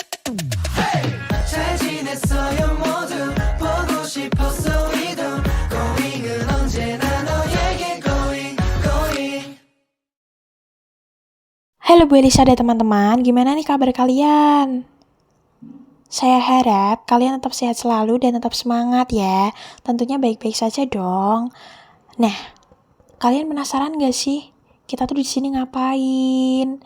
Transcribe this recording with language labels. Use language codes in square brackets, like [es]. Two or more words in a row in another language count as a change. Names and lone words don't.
[ko] 잘 지냈어요 모두 보고 싶었어 이도 고잉은 언제나 너에게 고잉. [id] Halo Bu Elisa dan teman-teman, gimana nih kabar kalian? Saya harap kalian tetap sehat selalu dan tetap semangat ya. Tentunya baik-baik saja dong. Nah, kalian penasaran gak sih? Kita tuh di sini ngapain?